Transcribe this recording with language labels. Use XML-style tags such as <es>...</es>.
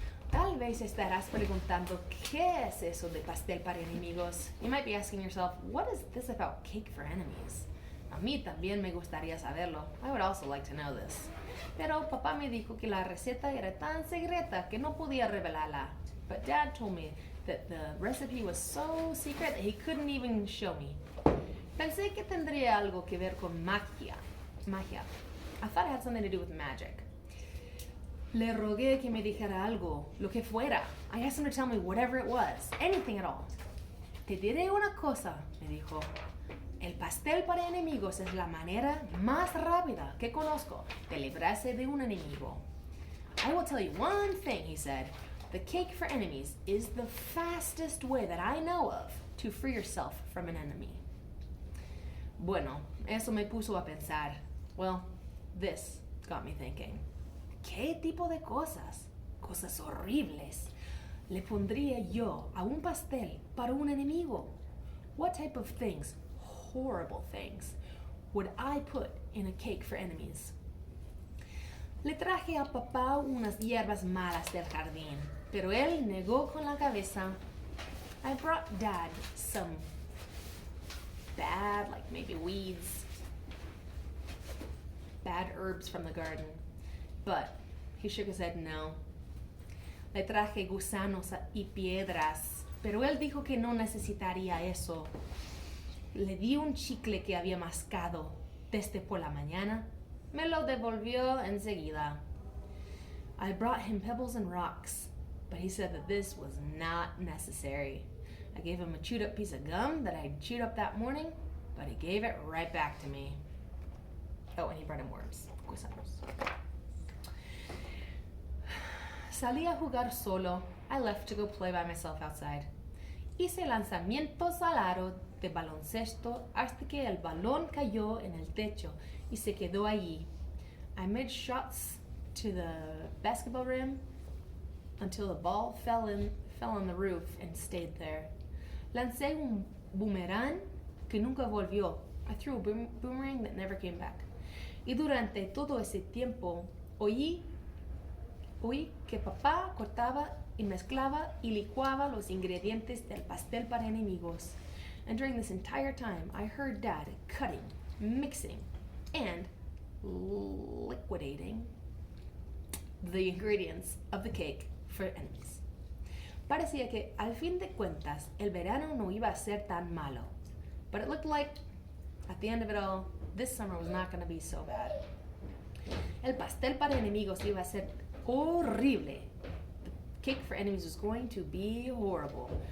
<es>Tal vez estarás preguntando, ¿qué es eso de pastel para enemigos?</es> <en>You might be asking yourself, what is this about cake for enemies?</en> <es>A mí también me gustaría saberlo.</es> <en>I would also like to know this.</en> <es>Pero papá me dijo que la receta era tan secreta que no podía revelarla.</es> <en>But Dad told me that the recipe was so secret that he couldn't even show me.</en> <es>Pensé que tendría algo que ver con magia.</es> <en>I thought it had something to do with magic.</en> <es>Le rogué que me dijera algo, lo que fuera.</es> <en>I asked him to tell me whatever it was, anything at all.</en> <es>Te diré una cosa, me dijo. El pastel para enemigos es la manera más rápida que conozco de librarse de un enemigo.</es> <en>I will tell you one thing, he said. The cake for enemies is the fastest way that I know of to free yourself from an enemy.</en> <es>Bueno, eso me puso a pensar.</es> <en>Well, this got me thinking.</en> <es>¿Qué tipo de cosas? Cosas horribles. Le pondría yo a un pastel para un enemigo?</es> <en>What type of things, horrible things, would I put in a cake for enemies?</en> <es>Le traje a papá unas hierbas malas del jardín, pero él negó con la cabeza.</es> <en>I brought Dad some bad, like maybe weeds, bad herbs from the garden, but he shook his head no.</en> <es>Le traje gusanos y piedras, pero él dijo que no necesitaría eso. Le di un chicle que había mascado desde por la mañana. Me lo devolvió enseguida.</es> <en>I brought him pebbles and rocks, but he said that this was not necessary. I gave him a chewed up piece of gum that I'd chewed up that morning, but he gave it right back to me. Oh, and he brought him worms, gusanos.</en> <es>Salí a jugar solo.</es> <en>I left to go play by myself outside.</en> <es>Hice lanzamientos al aro de baloncesto hasta que el balón cayó en el techo y se quedó allí.</es> <en>I made shots to the basketball rim until the ball fell on the roof and stayed there.</en> <es>Lancé un boomerang que nunca volvió.</es> <en>I threw a boomerang that never came back.</en> <es>Y durante todo ese tiempo oí que papá cortaba y mezclaba y licuaba los ingredientes del pastel para enemigos.</es> <en>And during this entire time, I heard Dad cutting, mixing, and liquidating the ingredients of the cake for enemies.</en> <es>Parecía que, al fin de cuentas, el verano no iba a ser tan malo.</es> <en>But it looked like, at the end of it all, this summer was not going to be so bad.</en> <es>El pastel para enemigos iba a ser horrible.</es> <en>The cake for enemies was going to be horrible.</en>